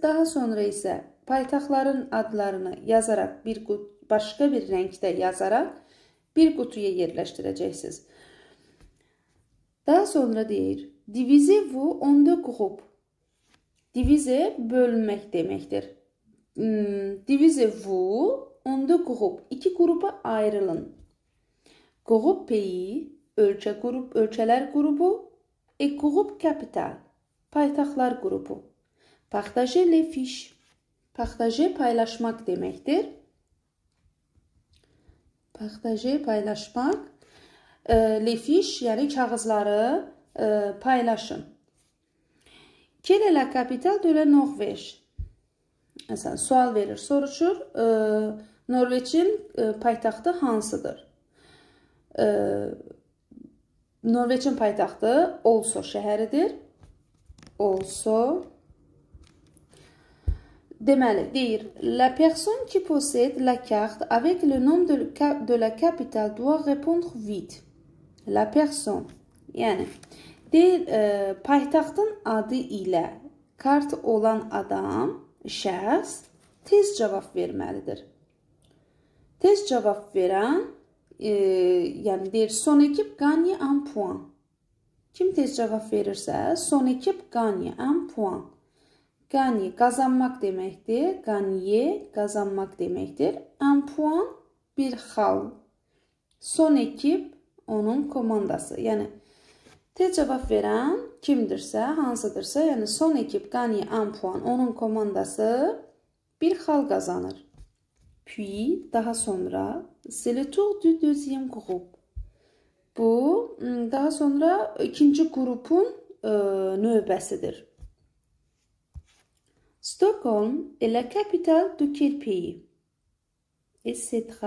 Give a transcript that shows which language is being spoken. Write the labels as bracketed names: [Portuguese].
[Azerbaijani] Daha sonra isə paytaxtların adlarını yazaraq, başqa bir rəngdə yazaraq bir qutuya yerləşdirəcəksiniz. Daha sonra deyir, [French] divisez-vous en deux groupes. [Azerbaijani] Divize, bölünmək deməkdir. [French] Divisez-vous en deux groupes. [Azerbaijani] İki qrupa ayrılın. [French] Groupe pays, [Azerbaijani] ölkələr qrupu, [French] groupe capital, [Azerbaijani] paytaxtlar qrupu. [French] Partagez les fiches. Partager, [Azerbaijani] paylaşmaq deməkdir. Partager, paylaşmaq. [French] Les fiches, [Azerbaijani] yəni kağızları paylaşın. [French] Quelle est la capitale de la Norvège? [Azerbaijani] Məsələn, sual verir, soruşur. Norveçin paytaxtı hansıdır? Norveçin paytaxtı Oslo şəhəridir. Oslo. Deməli, deyir, [French] la personne qui possède la carte avec le nom de la capitale doit répondre vite. La personne, [Azerbaijani] yəni, deyir, paytaxtın adı ilə kart olan adam, şəxs, tez cavab verməlidir. Tez cavab verən, yəni deyir, [French] son ekip gagne un point. [Azerbaijani] Kim tez cavab verirsə, [French] son ekip gagne un point. [Azerbaijani] Gagne, qazanmaq deməkdir. Gagne, qazanmaq deməkdir. [French] Un point, [Azerbaijani] bir xal. [French] Son ekip, [Azerbaijani] onun komandası. Yəni, tez cavab verən kimdirsə, hansıdırsa, yəni [French] son ekip gagne un point, [Azerbaijani] onun komandası bir xal qazanır. [French] Puis, [Azerbaijani] daha sonra, [French] c'est le tour du deuxième groupe. [Azerbaijani] Bu, daha sonra ikinci qrupun növbəsidir. [French] Stockholm est la capitale de quel pays? Etc.